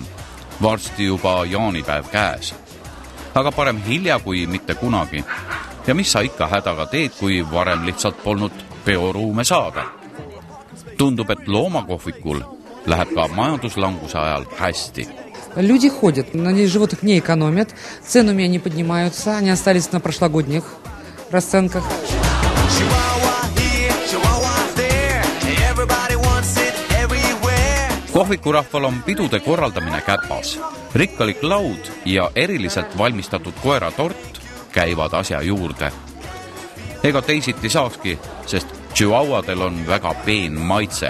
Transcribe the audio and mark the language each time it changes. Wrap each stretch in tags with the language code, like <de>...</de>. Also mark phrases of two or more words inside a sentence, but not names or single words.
<et>Varsti juba jaanipäev käes. Aga parem hilja kui mitte kunagi. Ja mis sa ikka hädaga teed, kui varem lihtsalt polnud peoruume saada? Tundub, et loomakohvikul läheb ka majanduslanguse ajal hästi.</et> <ru>Люди ходят, надеюсь, животных не экономят, ценами не поднимаются, они остались на прошлогодних расценках.</ru> <et>Kohvikurahval on pidude korraldamine käpas. Rikkalik laud ja eriliselt valmistatud koeratort käivad asja juurde. Ega teisiti saakski, sest Chihuahuadel on väga peen maitse.</et>